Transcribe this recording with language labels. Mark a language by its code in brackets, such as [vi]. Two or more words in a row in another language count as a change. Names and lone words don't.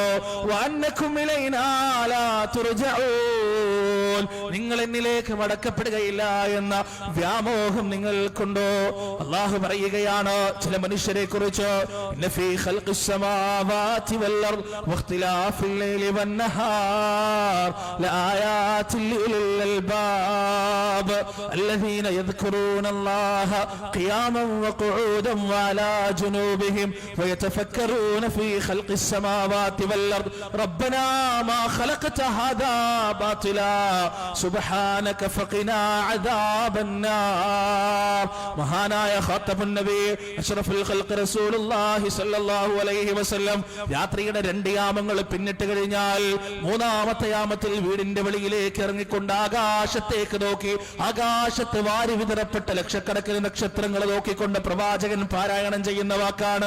[ar] وأنكم إلينا لا ترجعون, [ml] നിങ്ങൾ എന്നിലേക്ക് മടക്കപ്പെടുകയില്ല എന്ന വ്യാമോഹം നിങ്ങൾക്കുണ്ടോ? അല്ലാഹു പറയുകയാണ് ചില മനുഷ്യരെ കുറിച്ച്, [ar] إن في خلق السماوات والأرض واختلاف الليل و النهار لآيات لأولي الألباب الذين يذكرون الله قياما وقعودا وعلى جنوبهم ويتفكرون في خلق السماوات والأرض ربنا ما خلقت هذا باطلا سبحانك فقنا عذاب النار. [ml] മഹാനായ ഖാത്തബുൻ നബി [ar] أشرف الخلق رسول الله صلى الله عليه وسلم [ml] രാത്രിയുടെ 2 യാമങ്ങൾ പിന്നിട്ട് കഴിഞ്ഞാൽ 3-ാമത്തെ യാമത്തിൽ വീടിന്റെ വെളിയിലേക്ക് ഇറങ്ങിക്കൊണ്ട് ആകാശത്തേക്ക് നോക്കി, ആകാശത്ത് വാരി വിതറപ്പെട്ട ലക്ഷക്കണക്കിന് നക്ഷത്രങ്ങൾ നോക്കിക്കൊണ്ട് പ്രവാചകൻ പാരായണം ചെയ്യുന്ന വാക്കാണ്.